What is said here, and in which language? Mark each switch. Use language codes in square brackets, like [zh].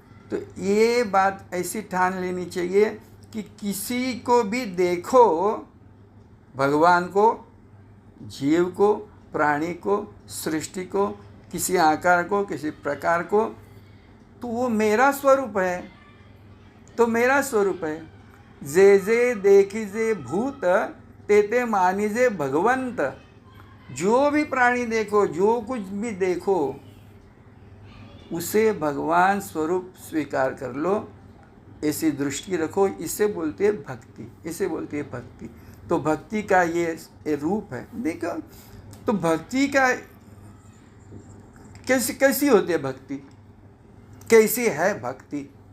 [hi] तो ये बात ऐसी ठान लेनी चाहिए कि किसी को भी देखो, भगवान को, जीव को, प्राणी को, सृष्टि को, किसी आकार को, किसी प्रकार को, तो वो मेरा स्वरूप है, तो मेरा स्वरूप है। [mr] जे जे देखिजे भूत, ते ते मानिजे भगवंत। [hi] जो भी प्राणी देखो, जो कुछ भी देखो, उसे भगवान स्वरूप स्वीकार कर लो, ऐसी दृष्टि रखो। इसे बोलते हैं भक्ति, इसे बोलते हैं भक्ति। तो भक्ति का ये रूप है। देखो, तो भक्ति का कैसी होती है भक्ति, कैसी है भक्ति।